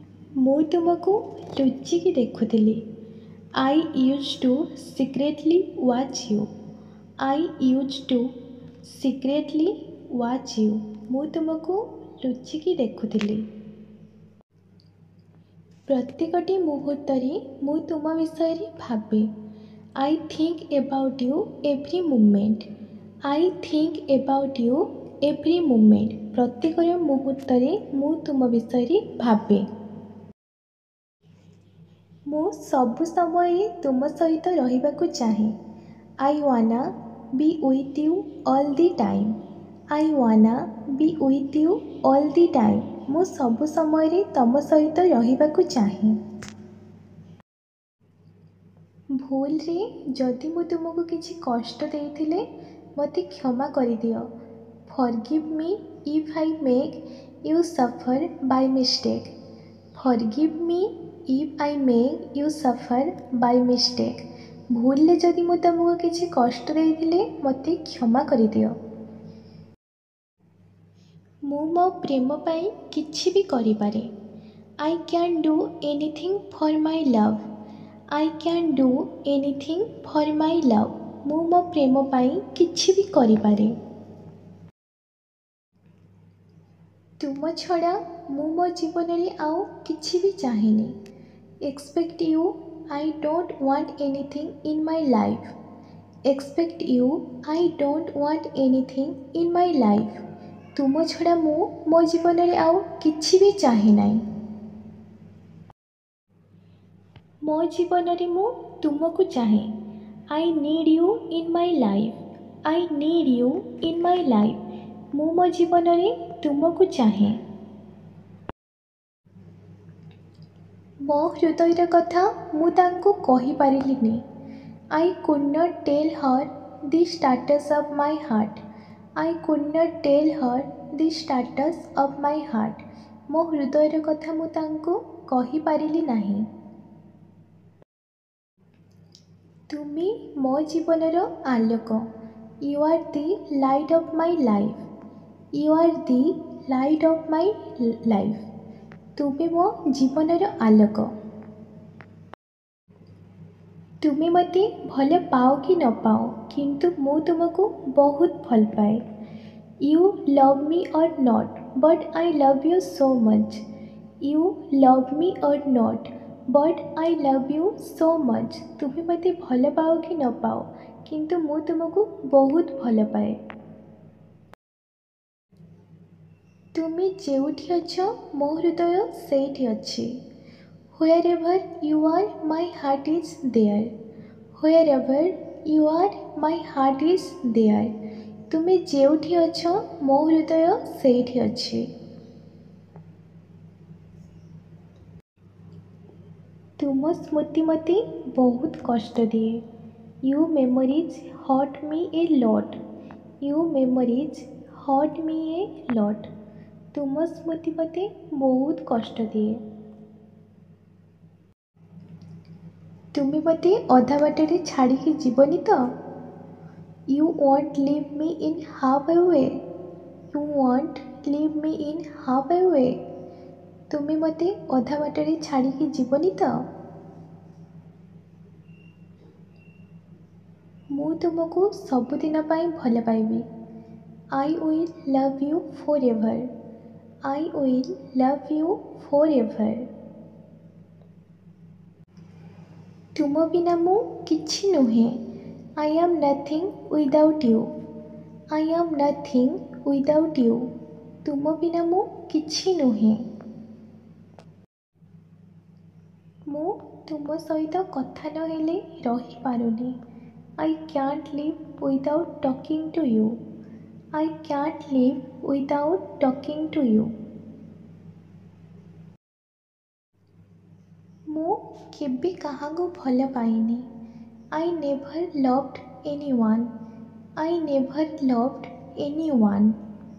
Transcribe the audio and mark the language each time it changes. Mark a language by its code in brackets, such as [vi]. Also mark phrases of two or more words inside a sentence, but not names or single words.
[or] ମୁଁ ତୁମକୁ ଲୁଚିକି ଦେଖୁଥିଲି। [en] I used to secretly watch you. I used to secretly watch you. [or] ମୁଁ ତୁମକୁ ଲୁଚିକି ଦେଖୁଥିଲି। ପ୍ରତ୍ୟେକଟି ମୁହୂର୍ତ୍ତରେ ମୁଁ ତୁମ ବିଷୟରେ ଭାବେ। [en] I think about you every moment. I think about you every moment. [or] ପ୍ରତ୍ୟେକ ମୁହୂର୍ତ୍ତରେ ମୁଁ ତୁମ ବିଷୟରେ ଭାବେ। ମୁଁ ସବୁ ସମୟରେ ତୁମ ସହିତ ରହିବାକୁ ଚାହେଁ। [en] I wanna be with you all the time. I wanna be with you all the time. [or] ମୁଁ ସବୁ ସମୟରେ ତମ ସହିତ ରହିବାକୁ ଚାହେଁ। ଭୁଲରେ ଯଦି ମୁଁ ତୁମକୁ କିଛି କଷ୍ଟ ଦେଇଥିଲେ ମୋତେ କ୍ଷମା କରିଦିଅ। [en] Forgive me if I make you suffer by mistake. Forgive me if I make you suffer by mistake. [or] ଭୁଲରେ ଯଦି ମୁଁ ତୁମକୁ କିଛି କଷ୍ଟ ଦେଇଥିଲେ ମୋତେ କ୍ଷମା କରିଦିଅ। ମୁଁ ମୋ ପ୍ରେମ ପାଇଁ କିଛି ବି କରିପାରେ। [en] I can do anything for my love. I can do anything for my love. [or] ମୁଁ ମୋ ପ୍ରେମ ପାଇଁ କିଛି ବି କରିପାରେ। ତୁମ ଛଡ଼ା ମୁଁ ମୋ ଜୀବନରେ ଆଉ କିଛି ବି ଚାହେଁନି। [en] Except you, I don't want anything in my life. Except you, I don't want anything in my life. [or] ତୁମ ଛଡ଼ା ମୁଁ ମୋ ଜୀବନରେ ଆଉ କିଛି ବି ଚାହେଁ ନାହିଁ। ମୋ ଜୀବନରେ ମୁଁ ତୁମକୁ ଚାହେଁ। [en] I need you in my life. I need you in my life. [or] ମୁଁ ମୋ ଜୀବନରେ ତୁମକୁ ଚାହେଁ। ମୋ ହୃଦୟର କଥା ମୁଁ ତାଙ୍କୁ କହିପାରିଲିନି। [en] I could not tell her the status of my heart. I could not tell her the status of my heart. [or] ମୋ ହୃଦୟର କଥା ମୁଁ ତାଙ୍କୁ କହିପାରିଲି ନାହିଁ। ତୁମେ ମୋ ଜୀବନର ଆଲୋକ। [en] You are the light of my life. You are the light of my life. [or] ତୁମେ ମୋ ଜୀବନର ଆଲୋକ। ତୁମେ ମୋତେ ଭଲ ପାଅ କି ନ ପାଅ କିନ୍ତୁ ମୁଁ ତୁମକୁ ବହୁତ ଭଲ ପାଏ। [en] You love me or not, but I love you so much. You love me or not, but I love you so much. [or] ତୁମେ ମୋତେ ଭଲ ପାଅ କି ନ ପାଅ କିନ୍ତୁ ମୁଁ ତୁମକୁ ବହୁତ ଭଲ ପାଏ। ତୁମେ ଯେଉଁଠି ଅଛ ମୋ ହୃଦୟ ସେଇଠି ଅଛି। [en] Wherever you are, my heart is there. Wherever you are, my heart is there. [or] ତୁମେ ଯେଉଁଠି ଅଛ ମୋ ହୃଦୟ ସେଇଠି ଅଛି। ତୁମ ସ୍ମୃତି ମୋତେ ବହୁତ କଷ୍ଟ ଦିଏ। [en] You memories hurt me a lot. You memories hurt me a lot. [or] ତୁମ ସ୍ମୃତି ମୋତେ ବହୁତ କଷ୍ଟ ଦିଏ। ତୁମେ ମୋତେ ଅଧା ବାଟରେ ଛାଡ଼ିକି ଯିବନି ତ? [en] You won't leave me in halfway. You won't leave me in halfway. [or] ତୁମେ ମୋତେ ଅଧା ବାଟରେ ଛାଡ଼ିକି ଯିବନି ତ? ମୁଁ ତୁମକୁ ସବୁଦିନ ପାଇଁ ଭଲ ପାଇବି। [en] I will love you forever. I will love you forever. [or] ତୁମ ବିନା ମୁଁ କିଛି ନୁହେଁ। [en] I am nothing without you. I am nothing without you. [or] ତୁମ ବିନା ମୁଁ କିଛି ନୁହେଁ। ମୁଁ ତୁମ ସହିତ କଥା ନ ହେଲେ ରହିପାରୁନି। [en] I can't live without talking to you. I can't live without talking to you. [or] ମୁଁ କେବେ କାହାକୁ ଭଲ ପାଇନି। [en] I never loved anyone. I never loved anyone.